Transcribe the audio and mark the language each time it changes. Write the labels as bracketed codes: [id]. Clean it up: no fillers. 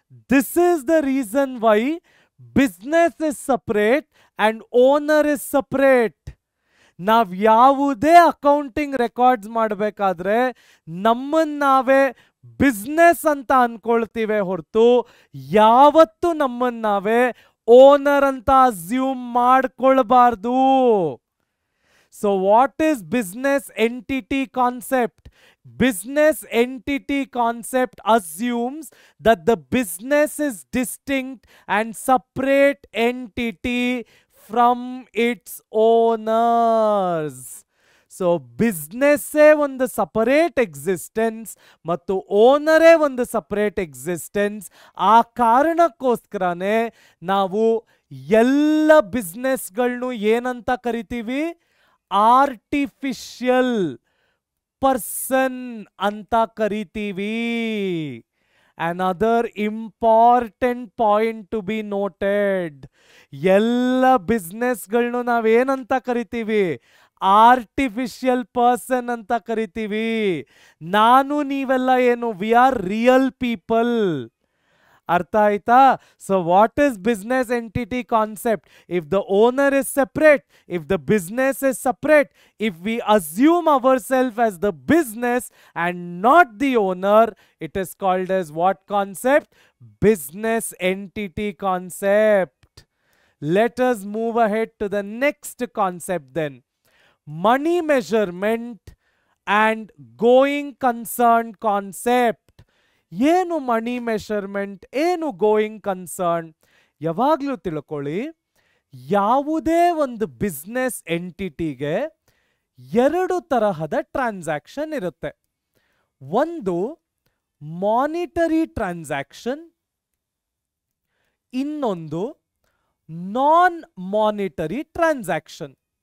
[en] This is the reason why business is separate and owner is separate. [kn] ನಾವ್ ಯಾವುದೇ accounting records ಮಾಡಬೇಕಾದ್ರೆ ನಮ್ಮನ್ನ ನಾವೇ ಬಿಸ್ನೆಸ್ ಅಂತ ಅನ್ಕೊಳ್ತೀವಿ ಹೊರತು ಯಾವತ್ತು ನಮ್ಮನ್ನ ನಾವೇ ಓನರ್ ಅಂತ assume ಮಾಡ್ಕೊಳ್ಬಾರ್ದು. [en] So what is business entity concept? Business entity concept assumes that the business is distinct and separate entity from its owners. [kn] So business ಒಂದು ಸಪರೇಟ್ ಎಕ್ಸಿಸ್ಟೆನ್ಸ್ ಮತ್ತು ಓನರೇ ಒಂದು ಸಪರೇಟ್ ಎಕ್ಸಿಸ್ಟೆನ್ಸ್. ಆ ಕಾರಣಕ್ಕೋಸ್ಕರನೇ ನಾವು ಎಲ್ಲ ಬಿಸ್ನೆಸ್ಗಳನ್ನು ಏನಂತ ಕರಿತೀವಿ? ಆರ್ಟಿಫಿಷಿಯಲ್ ಪರ್ಸನ್ ಅಂತ ಕರಿತೀವಿ. [en] Another important point to be noted, [kn] ಎಲ್ಲ ಬಿಸ್ನೆಸ್ಗಳನ್ನು ನಾವೇನಂತ ಕರಿತೀವಿ? ಆರ್ಟಿಫಿಷಿಯಲ್ ಪರ್ಸನ್ ಅಂತ ಕರಿತೀವಿ. ನಾನು ನೀವೆಲ್ಲ ಏನು? [en] We are real people. [kn] ಅರ್ಥ ಆಯ್ತಾ? [en] So what is business entity concept? If the owner is separate, if the business is separate, if we assume our self as the business and not the owner, it is called as what concept? Business entity concept. Let us move ahead to the next concept then. Money measurement and going concern concept. [kn] ಏನು ಮನಿ measurement, ಏನು going concern? ಯಾವಾಗಲೂ ತಿಳ್ಕೊಳ್ಳಿ, ಯಾವುದೇ ಒಂದು business ಎಂಟಿಟಿಗೆ ಎರಡು ತರಹದ transaction ಇರುತ್ತೆ. ಒಂದು ಮಾನಿಟರಿ ಟ್ರಾನ್ಸಾಕ್ಷನ್, ಇನ್ನೊಂದು ನಾನ್ ಮಾನಿಟರಿ ಟ್ರಾನ್ಸಾಕ್ಷನ್.